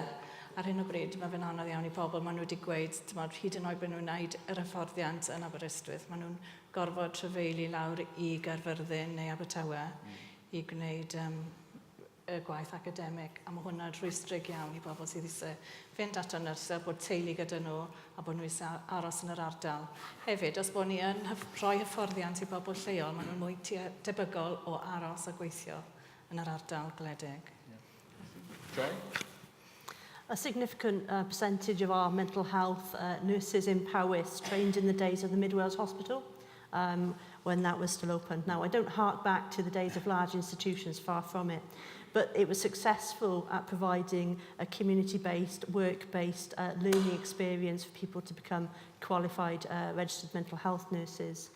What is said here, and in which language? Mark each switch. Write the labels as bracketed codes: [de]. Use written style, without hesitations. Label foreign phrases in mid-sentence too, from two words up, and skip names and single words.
[cy] Ar hyn o bryd, mae fe'n anodd iawn i pobl, maen nhw wedi gweud, hyd yn oed bod nhw'n gwneud yr hyfforddiant yn Aberystwyth, maen nhw'n gorfod trefeili lawr i Gaerfyrddin neu Abertawe i gwneud y gwaith academig, a mae hwnna'n rhwystrig iawn i bobl sydd eisiau fynd at y nyrsau, bod teulu gyda nhw a bod nhw eisiau aros yn yr ardal. Hefyd, os bod ni yn rhoi hyfforddiant i bobl lleol, maen nhw'n mwy debygol o aros a gweithio yn yr ardal gwledig. Joy? [en] A significant percentage of our mental health nurses in Powys trained in the days of the Mid Wales Hospital when that was still open. Now, I don't hark back to the days of large institutions, far from it, but it was successful at providing a community-based, work-based learning experience for people to become qualified registered mental health nurses.